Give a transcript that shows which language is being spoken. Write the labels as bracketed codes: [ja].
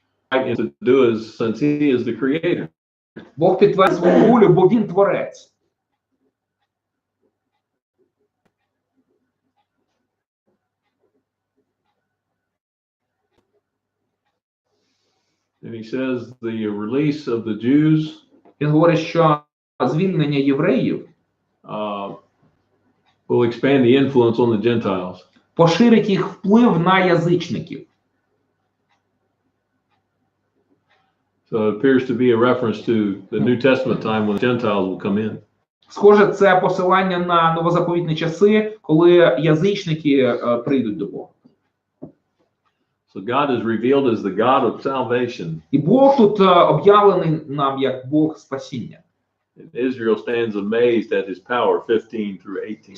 [en] To do is, since he is the creator. [uk] Бог підтвердить свою волю, бо він творець. [en] And he says the release of the Jews [uk] Він говорить, що звільнення євреїв [en] will expand the influence on the Gentiles. [uk] Поширить їх вплив на язичників. [en] So it appears to be a reference to the New Testament time when the Gentiles will come in. [uk] Схоже, це посилання на новозаповітні часи, коли язичники прийдуть до Бога. [en] So God is revealed as the God of salvation. [uk] І Бог тут об'явлений нам як Бог спасіння. [en] And Israel stands amazed at his power, 15 through 18.